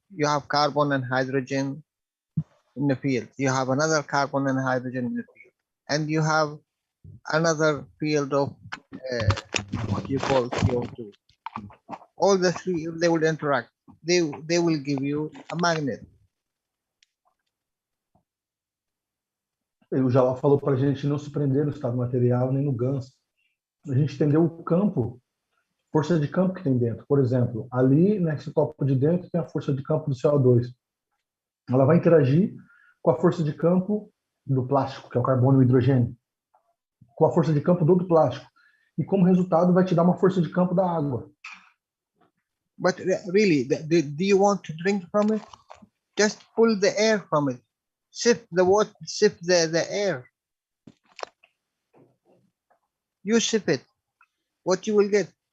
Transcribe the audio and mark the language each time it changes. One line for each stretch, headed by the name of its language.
English: You have carbon and hydrogen in the field. You have another carbon and hydrogen in the field. And you have another field of what you call CO2. All the three, they will interact. They will give you a magnet.
Portuguese: O Jalal falou para a gente não se prender no estado material nem no ganso. A gente entendeu o campo, força de campo que tem dentro. Por exemplo, ali nesse copo de dentro tem a força de campo do CO2. Ela vai interagir com a força de campo do plástico, que é o carbono e o hidrogênio, com a força de campo do outro plástico. E como resultado vai te dar uma força de campo da água.
English: But really, do you want to drink from it? Just pull the air from it. Sift the water, sift the air. You sip it. What you will get?